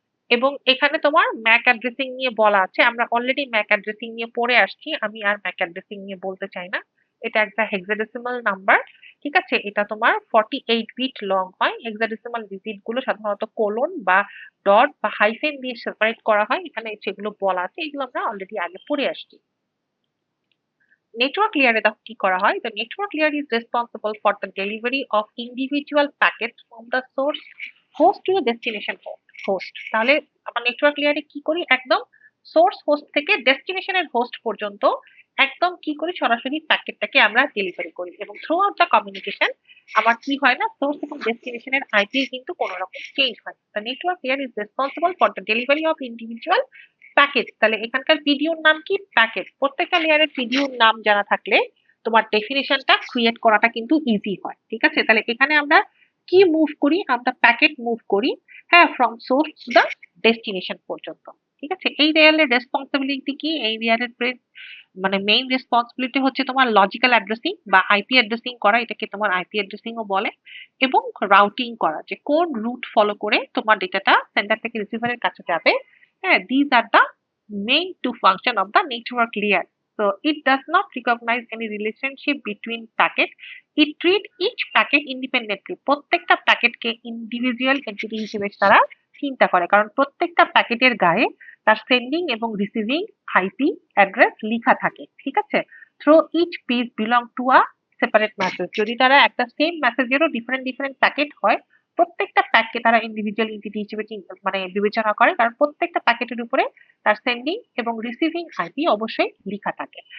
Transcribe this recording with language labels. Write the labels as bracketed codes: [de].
[bn] এবং এখানে তোমার ম্যাক অ্যাড্রেসিং নিয়ে বলা আছে, আমরা অলরেডি ম্যাক অ্যাড্রেসিং নিয়ে পড়ে আসছি, আমি আর ম্যাক অ্যাড্রেসিং নিয়ে বলতে চাই না। এটা একটা হেক্সাডেসিমাল নাম্বার। ঠিক আছে, এটা তোমার 48 বিট লং হয়। হেক্সাডেসিমাল ডিজিট গুলো সাধারণত কোলন বা ডট বা হাইফেন দিয়ে সেপারেট করা হয়, এখানে সেগুলো বলা আছে, এগুলো আমরা অলরেডি আগে পড়ে আসছি। নেটওয়ার্ক লেয়ারে দেখো কি করা হয়, [en] the network layer is responsible for the delivery of individual packets from the source host to the destination host। [bn] তাহলে আমরা নেটওয়ার্ক লেয়ারে কি করি, একদম সোর্স হোস্ট থেকে ডেস্টিনেশনের হোস্ট পর্যন্ত একদম কি করি, সরাসরি প্যাকেটটাকে আমরা ডেলিভারি করি, এবং [en] throughout the communication [bn] আমার কি হয় না, সোর্স এবং ডেস্টিনেশনের আইপি কিন্তু কোনো রকম চেঞ্জ হয়। [en] the network layer is responsible for the delivery of individual packet. [bn] তাহলে এখানকার পিডিওর নাম কি, প্যাকেট। প্রত্যেকটা লেয়ারের পিডিওর নাম জানা থাকলে তোমার ডেফিনেশনটা ক্রিয়েট করাটা কিন্তু ইজি হয়। ঠিক আছে, তাহলে এখানে আমরা কি মুভ করি, আমরা প্যাকেট মুভ করি, হ্যাঁ, [en] from source to the destination [bn] পর্যন্ত। ঠিক আছে, এই লেয়ারের রেসপন্সিবিলিটি কি, এই লেয়ারের মানে মেইন রেসপন্সিবিলিটি হচ্ছে তোমার লজিক্যাল অ্যাড্রেসিং বা আইপি অ্যাড্রেসিং করা, এটাকে তোমার আইপি অ্যাড্রেসিং ও বলে, এবং রাউটিং করা, যে কোন রুট ফলো করে তোমার ডেটাটা সেন্ডার থেকে রিসিভারের কাছে যাবে। [en] হ্যাঁ, these are the main two function of the network layer. So it does not recognize any relationship between packet. It treat each packet independently. [bn] প্রত্যেকটা প্যাকেটকে ইন্ডিভিজুয়াল এন্টিটি হিসেবে তারা চিন্তা করে, কারণ প্রত্যেকটা প্যাকেটের গায়ে তার সেন্ডিং এবং রিসিভিং আইপি অ্যাড্রেস লেখা থাকে। ঠিক আছে, [en] Through each piece belong to a separate message. [bn] যদি তারা একটা সেম মেসেজেরও ডিফারেন্ট ডিফারেন্ট প্যাকেট হয়, প্রত্যেকটা প্যাককে তারা ইন্ডিভিজুয়াল এন্টিটি হিসেবে মানে বিবেচনা করে, কারণ প্রত্যেকটা প্যাকেটের উপরে তার সেন্ডিং এবং রিসিভিং আইপি অবশ্যই লেখা থাকে।